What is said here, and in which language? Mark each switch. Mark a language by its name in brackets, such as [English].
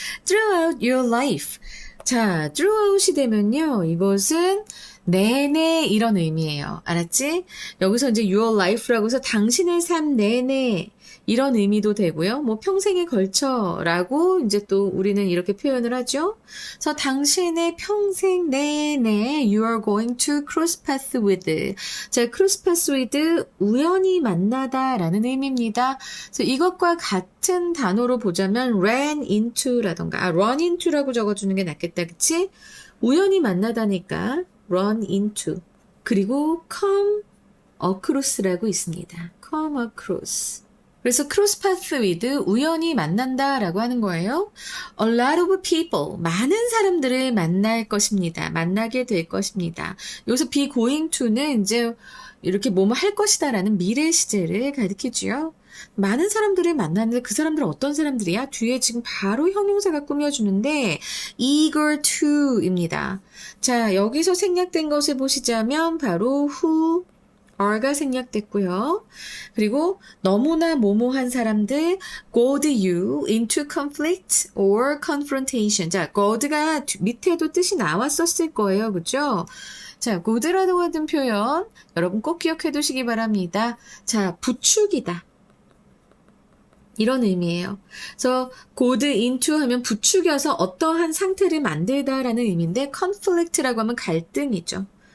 [English] Throughout your life. [Korean] 자, [English] throughout이 되면요. [Korean] 이것은 내내 이런 의미예요. 알았지? 여기서 이제 [English] your life [Korean] 라고 해서 당신의 삶 내내 이런 의미도 되고요. 뭐 평생에 걸쳐라고 이제 또 우리는 이렇게 표현을 하죠. 그래서 당신의 평생 내내 [English] you are going to cross path with. [Korean] 자, cross path with 우연히 만나다라는 의미입니다. 그래서 이것과 같은 단어로 보자면 [English] ran into [Korean] 라던가 [English] run into [Korean] 라고 적어주는 게 낫겠다. 그치? 우연히 만나다니까 [English] run into. [Korean] 그리고 [English] come across [Korean] 라고 있습니다. [English] come across. [Korean] 그래서 cross path with 우연히 만난다라고 하는 거예요. [English] A lot of people [Korean] 많은 사람들을 만날 것입니다. 만나게 될 것입니다. 여기서 [English] be going to [Korean] 는 이제 이렇게 뭐뭐 할 것이다라는 미래 시제를 가리키지요. 많은 사람들을 만났는데 그 사람들은 어떤 사람들이야? 뒤에 지금 바로 형용사가 꾸며주는데 [English] eager to [Korean] 입니다. 자, 여기서 생략된 것을 보시자면 바로 [English] who are [Korean] 가 생략됐고요. 그리고 너무나 모모한 사람들 [English] goad you into conflict or confrontation. [Korean] 자, goad가 밑에도 뜻이 나왔었을 거예요. 그죠? 자, goad라고 하는 표현 여러분 꼭 기억해 두시기 바랍니다. 자, 부추기다. 이런 의미예요. 그래서 goad into 하면 부추겨서 어떠한 상태를 만들다라는 의미인데 conflict라고 하면 갈등이죠.